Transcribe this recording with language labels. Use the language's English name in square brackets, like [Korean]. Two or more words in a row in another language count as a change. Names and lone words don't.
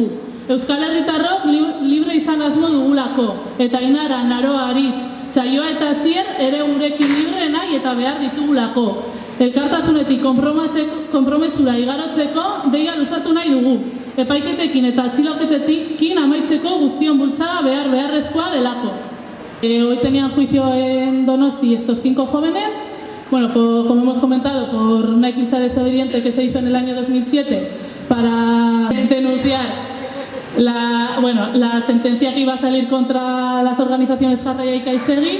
[Basque] Euskal Herritarrok libre izan asmo dugulako, eta Ainara, Naroa, Aritz, Saioa eta Zier ere gurekin libre nahi eta behar ditugulako. Elkartasunetik konpromesura igarotzeko deia luzatu nahi dugu. Epaiketekin eta atxiloketekin amaitzeko guztion bultzada beharrezkoa delako. [Spanish] Hoy tenían juicio en Donosti estos 5 jóvenes. Bueno, como hemos comentado, por una equincha desobediente que se hizo en el año 2007 para denunciar la sentencia que iba a salir contra las organizaciones Jarraia y Kaisegi.